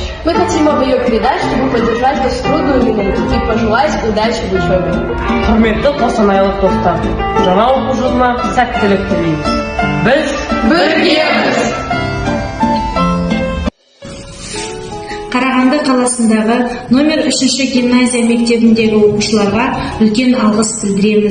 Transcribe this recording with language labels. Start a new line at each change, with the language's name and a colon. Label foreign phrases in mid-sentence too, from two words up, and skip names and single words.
Russian: Мы хотим вам ее передать, чтобы поддержать вас в трудную минуту и пожелать удачи в учебе.
Kazakh: Құрметті қостанайлық достар, жаңа оқу жылына сәттілік тілейміз. Біз біргеміз! Қарағанды қаласындағы номер 3 гимназия мектебіндегі оқушыларға үлкен алғыс білдіреміз.